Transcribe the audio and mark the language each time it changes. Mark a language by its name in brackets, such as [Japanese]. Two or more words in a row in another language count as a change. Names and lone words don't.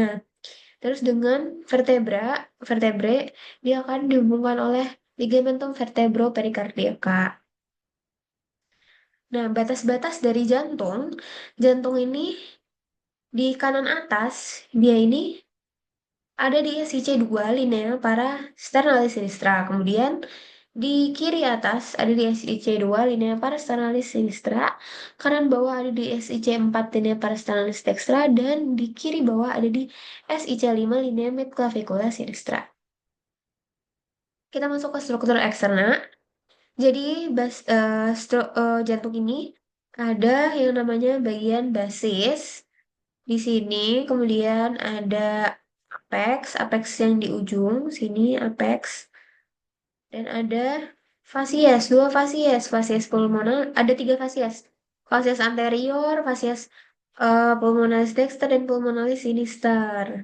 [Indonesian] Terus dengan vertebre dia akan dihubungkan oleh [Latin] ligamentum vertebropericardiaca. [Indonesian] Nah, batas-batas dari jantung, jantung ini di kanan atas dia ini ada di SIC2 [Latin] linea para sternalis sinistra. [Indonesian] Kemudian di kiri atas ada di SIC2 [Latin] linea para sternalis sinistra. [Indonesian] Kanan bawah ada di SIC4 [Latin] linea para sternalis dextra. [Indonesian] Dan di kiri bawah ada di SIC5 [Latin] linea midclavicula sinistra. [Indonesian] Kita masuk ke struktur eksterna. Jadi jantung ini ada yang namanya bagian basis. Di sini kemudian ada apex yang di ujung sini apex dan ada [Latin] fasies pulmonar, [Indonesian] ada tiga [Latin] fasies anterior, fasies pulmonalis dexter [Indonesian] dan [Latin] pulmonalis sinister.